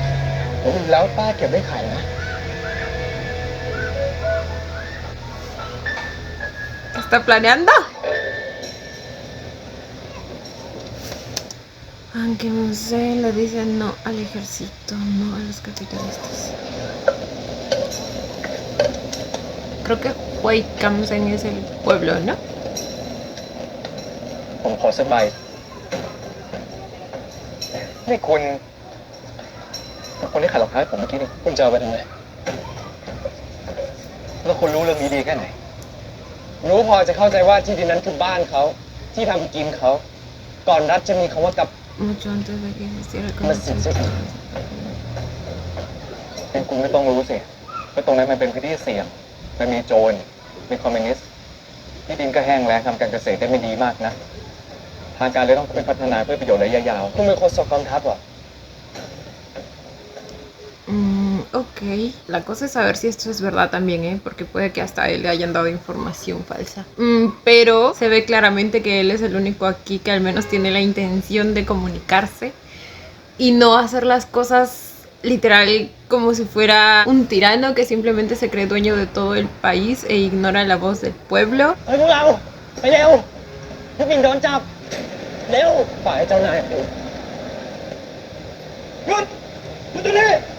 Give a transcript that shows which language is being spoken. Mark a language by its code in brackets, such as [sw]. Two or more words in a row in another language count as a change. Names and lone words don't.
[th] ๆแล้วป้าเก็บไว้ขายนะ [es] ¿Está planeando? Aunque no sé, le dicen no al ejército, no a los capitalistas. Creo que Huaycamsen es el pueblo, ¿no? [th] ผมขอสักใบนี่คุณคนที่ขายรองเท้าให้ผมเมื่อกี้นี่คุณจะเอาไปทำไมแล้วคุณรู้เรื่องนี้ดีแค่ไหน รู้พอจะเข้าใจว่าที่ดินนั้นคือบ้านเขาที่ทำกินเขาก่อนรัฐจะมีคำว่ากับ [es] Mucho antes de que existiera el Más concepto. [th] เป็นคุณไม่ต้องรู้สิเพราะตรงนั้นมันเป็นพื้นที่เสี่ยงมันมีโจรมีคอมมิวนิสต์ที่ดินก็แห้งแล้งทำการเกษตรได้ไม่ดีมากนะทางการเลยต้องพัฒนาเพื่อประโยชน์ระยะยาวคุณเป็นโฆษกกองทัพเหรอ [es] Ok, la cosa es saber si esto es verdad también, ¿eh? Porque puede que hasta él le hayan dado información falsa. Pero se ve claramente que él es el único aquí que al menos tiene la intención de comunicarse y no hacer las cosas literal como si fuera un tirano que simplemente se cree dueño de todo el país e ignora la voz del pueblo. [th] เฮ้ยพวกเราไปเร็วผู้หญิงโดนจับเร็วฝ่ายเจ้านายหยุดหยุดตรงนี้